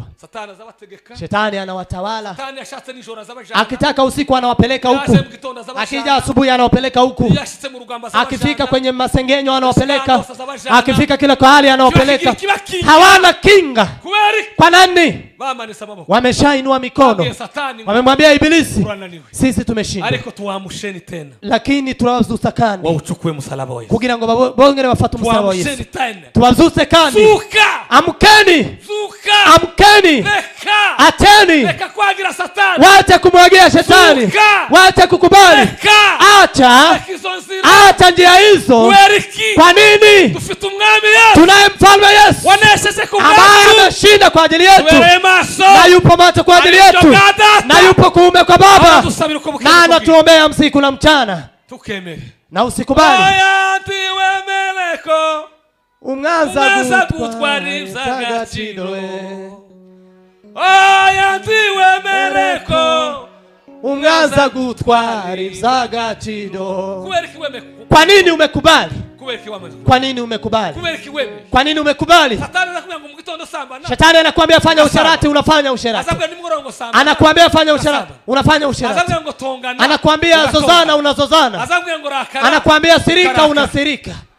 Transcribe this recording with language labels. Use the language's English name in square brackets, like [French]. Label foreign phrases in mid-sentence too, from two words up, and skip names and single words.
[Swahili] Shetani anawatawala, akitaka usiku anawapeleka huku, akija asubuhi anawapeleka huku, akifika kwenye masengenyo anawapeleka, akifika kila mahali anawapeleka. Hawana kinga. Kwa nani? Wameshainua mikono, wamemwambia Ibilisi, sisi tumeshindwa, lakini [Kinyarwanda] tuwazuse kandi kugira ngo bongere bafate umusaraba wa Yesu. Tuwazuse kandi, [Swahili] amkeni, amkeni, ateni, wacha kumwagia Shetani, wacha kukubali, acha njia hizo. Kwa nini? Tunaye mfalme Yesu ambaye ameshinda kwa ajili yetu, na yupo macho kwa ajili yetu, na yupo kuume kwa Baba, na anatuombea usiku na mchana. Na usikubali [Kinyarwanda] umwanza gutwara iby'agaciro, umwanza gutwara iby'agaciro. [Swahili] Kwa nini umekubali? Kwa nini umekubali? Kwa nini umekubali? Shetani anakuambia fanya usharati, unafanya usharati. Anakuambia fanya usharati, unafanya usharati. Anakuambia zozana, unazozana. Anakuambia sirika, unasirika.